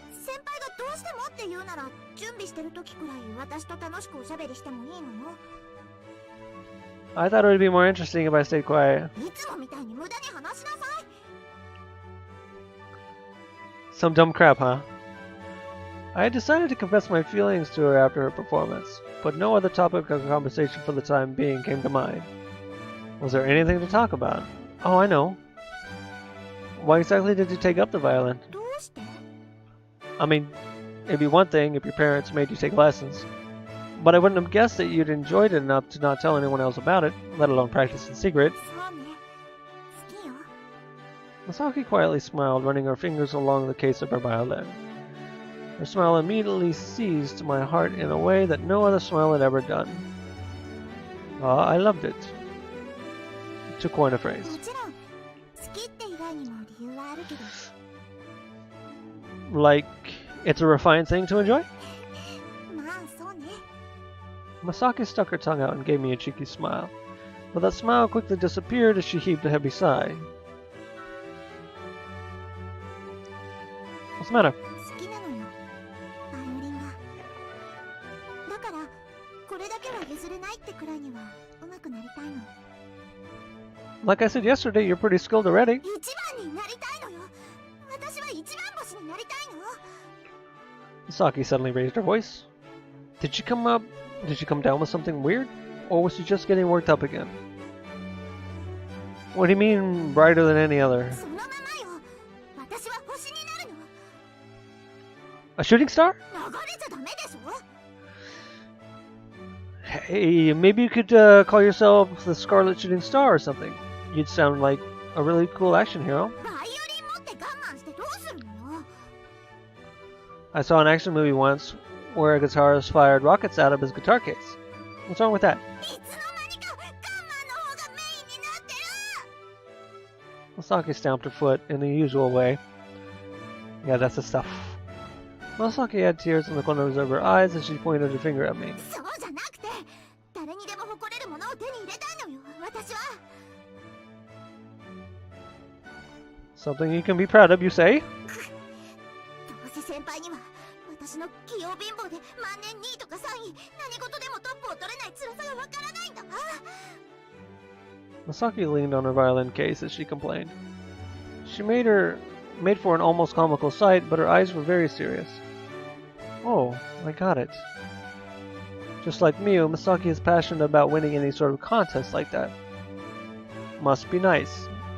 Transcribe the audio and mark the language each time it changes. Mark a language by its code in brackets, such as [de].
[ja] 先輩がどうしてもって言うなら準備してる時くらい私と楽しくおしゃべりしてもいいのよ。 [en] I thought it would be more interesting if I stayed quiet. [ja] いつもみたいに無駄に話しなさい。 [en] Some dumb crap, huh? I had decided to confess my feelings to her after her performance, but no other topic of conversation for the time being came to mind. Was there anything to talk about? Oh, I know. Why exactly did you take up the violin? [ja] どうして？ [en] I mean, it'd be one thing if your parents made you take lessons, but I wouldn't have guessed that you'd enjoyed it enough to not tell anyone else about it, let alone practice in secret. [ja] そうね。好きよ。 [en] Masaki quietly smiled, running her fingers along the case of her violin. Her smile immediately seized my heart in a way that no other smile had ever done. I loved it. To coin a phrase. [ja] もちろん好きって以外にも理由はあるけど。 [en] Like, it's a refined thing to enjoy? [ja] まあそうね。 [en] Masaki stuck her tongue out and gave me a cheeky smile, but that smile quickly disappeared as she heaved a heavy sigh. What's the matter? [ja] 好きなのよ。バイオリンが。だからこれだけは譲れないってくらいには上手くなりたいの。 [en] Like I said yesterday, you're pretty skilled already. [ja] 一番になりたいのよ。私は一番星になりたいの。 [en] Masaki suddenly raised her voice. Did you come down with something weird? Or was she just getting worked up again? What do you mean, brighter than any other? [ja] そのままよ。私は星になるの。 [en] A shooting star? [ja] 流れちゃダメでしょ。 [en] Hey, maybe you could call yourself the Scarlet Shooting Star or something. You'd sound like a really cool action hero. [ja] バイオリン持って我慢してどうするのよ。 [en] I saw an action movie once where a guitarist fired rockets out of his guitar case. What's wrong with that? [ja] いつの間にか我慢の方がメインになってる。 [en] Masaki stamped her foot in the usual way. Yeah, that's the stuff. Masaki had tears in the corners of her eyes as she pointed her finger at me. [ja] そうじゃなくて、誰にでも誇れるものを手に入れたいのよ。私は。 [en] Something you can be proud of, you say? [ja] どうせ先輩には私の器用貧乏で万年2位とか3位、何事でもトップを取れない辛さがわからないんだわ。 [en] Masaki leaned on her violin case as she complained. She made for an almost comical sight, but her eyes were very serious. Oh, I got it. Just like Miu, Masaki is passionate about winning any sort of contest like that. Must be nice.